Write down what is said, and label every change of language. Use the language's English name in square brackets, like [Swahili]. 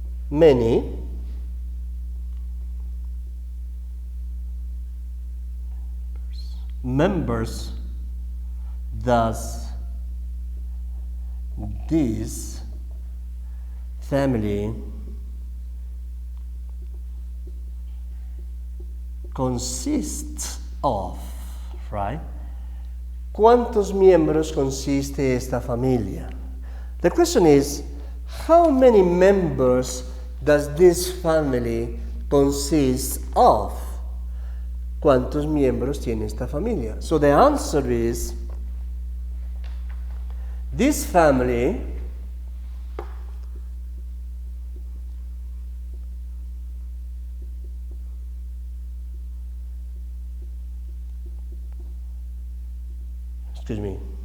[English] Many members does this family consist of, right? [Spanish] ¿Cuántos miembros consiste esta familia? [English] The question is, how many members does this family consist of? [Spanish] ¿Cuántos miembros tiene esta familia? [English] So the answer is, this family excuse me.